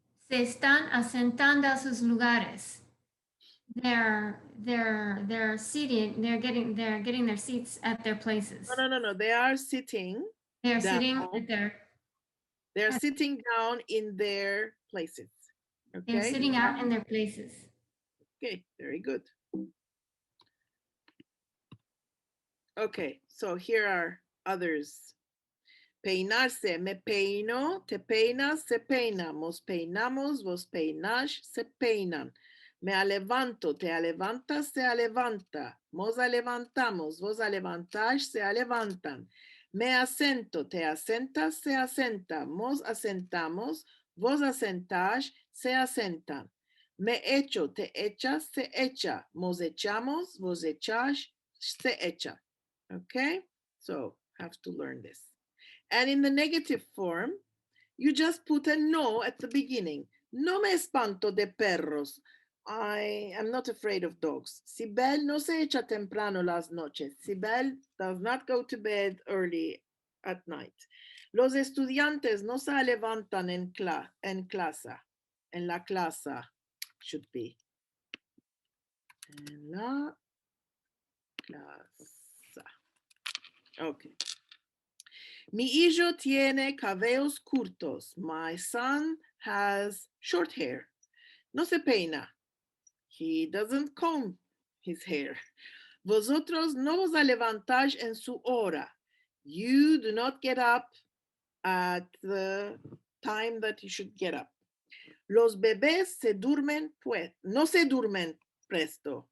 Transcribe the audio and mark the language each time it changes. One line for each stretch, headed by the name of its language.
Ladino: Se están asentando a sus lugares.
English: They're seated. They're getting their seats at their places. No. They are sitting. They're down. sitting at their. They're sitting down in their places. Okay. They're sitting out in their places. Okay, very good. Okay, so here are others.
Ladino: Peinarse, me peino, te peinas, se peina, mos peinamos, vos peinas, se peinan. Me alevanto, te alevantas, se alevanta, mos alevantamos, vos alevantáis, se alevantan. Me asento, te asentas, se asenta, mos asentamos, vos asentáis, se asentan. Me echo, te echas, se echa, mos echamos, vos echáis, se echa.
English: Okay, so have to learn this. And in the negative form, you just put a
Ladino: no
English: at the beginning.
Ladino: No me espanto de perros.
English: I am not afraid of dogs.
Ladino: Sibel no se echa temprano las noches.
English: Sibel does not go to bed early at night.
Ladino: Los estudiantes no se levantan en clase. En la clase should be. En la casa. Okay. Mi hijo tiene cabellos cortos.
English: My son has short hair.
Ladino: No se peina.
English: He doesn't comb his hair.
Ladino: Vosotros no os levantáis en su hora.
English: You do not get up at the time that you should get up.
Ladino: Los bebés se duermen, pues, no se duermen presto.